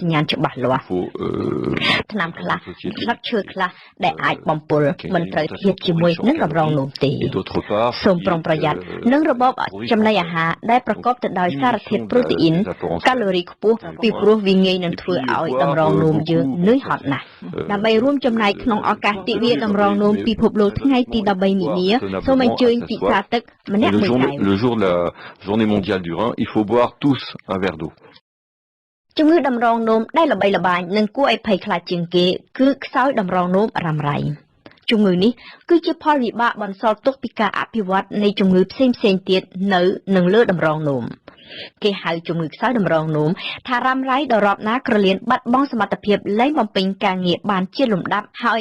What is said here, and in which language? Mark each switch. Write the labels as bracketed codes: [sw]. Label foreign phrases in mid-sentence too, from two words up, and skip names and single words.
[km] ញ្ញាណច្បាស់លាស់ថ្នាំខ្លះស្លឹកឈើខ្លះដែលអាចបំពុលមិនត្រូវធៀបជាមួយនឹងតម្រងនោមទេសូមប្រុងប្រយ័ត្ននឹងរបបចំណីអាហារដែលប្រកបទៅដោយសារធាតុប្រូតេអ៊ីនកាឡូរីខ្ពស់ពីព្រោះវាងាយនឹងធ្វើឲ្យតម្រងនោមយើងនឿយហត់ណាស់ដើម្បីរួមចំណែកក្នុងឱកាសទិវាតម្រងនោមពិភពលោកថ្ងៃទី13មីនាសូមអញ្ជើញពិសាទឹកម្នាក់មួយកែវ [fr] Le jour de la journée mondiale du rein, il faut boire tous un verre d'eau. [km] ជំងឺតម្រងនោមដែលល្បីល្បាញនិងគួរឲ្យភ័យខ្លាចជាងគេគឺខ្សោយតម្រងនោមរ៉ាំរ៉ៃជំងឺនេះគឺជាផលវិបាកបន្សល់ទុកពីការអភិវឌ្ឍនៃជំងឺផ្សេងៗទៀតនៅនឹងលើតម្រង នោមគេហៅជំងឺខ្សោយតម្រងនោមថារ៉ាំរ៉ៃដល់រាប់ណាក្រលៀនបាត់បង់សមត្ថភាពលែងបំពេញការងារបានជាលំដាប់ហើយ